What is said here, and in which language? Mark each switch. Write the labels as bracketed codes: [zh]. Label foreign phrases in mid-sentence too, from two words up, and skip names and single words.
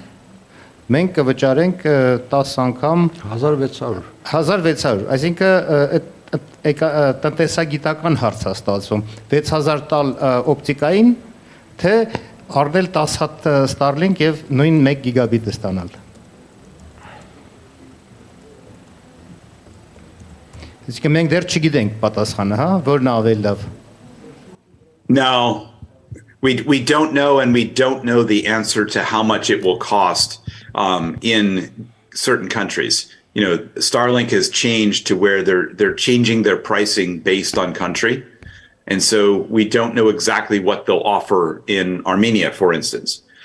[hy] մենք կվճարենք 10 անգամ 1600, այսինքն տնտեսագիտական հարց է ստացվում, 6000 տալ օպտիկային, թե առնել 10 հատ Starlink եւ նույն 1 գիգաբիտը ստանալ։ Իսկ մենք դեռ չգիտենք պատասխանը, հա, որն է ավելի լավ։ [en] No, we don't know, and we don't know the answer to how much it will cost in certain countries. Starlink has changed to where they're changing their pricing based on country, and so we don't know exactly what they'll offer in Armenia, for instance.